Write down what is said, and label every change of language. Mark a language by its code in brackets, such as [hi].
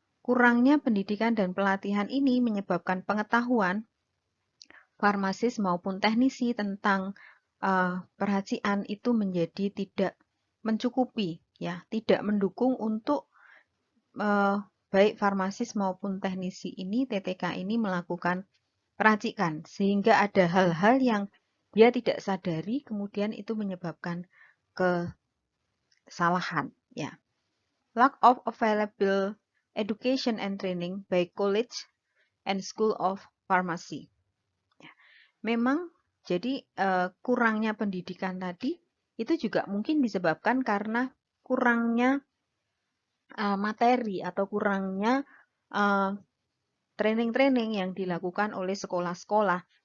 [id] Kurangnya pendidikan dan pelatihan ini menyebabkan pengetahuan farmasis maupun teknisi tentang peracian itu menjadi tidak mencukupi, ya, tidak mendukung untuk baik farmasis maupun teknisi ini, TTK ini melakukan peracikan, sehingga ada hal-hal yang dia tidak sadari, kemudian itu menyebabkan kesalahan, ya. [en] Lack of available education and training by college and school of pharmacy. [id] Ya. Memang jadi kurangnya pendidikan tadi itu juga mungkin disebabkan karena kurangnya materi atau kurangnya training-training yang dilakukan oleh sekolah-sekolah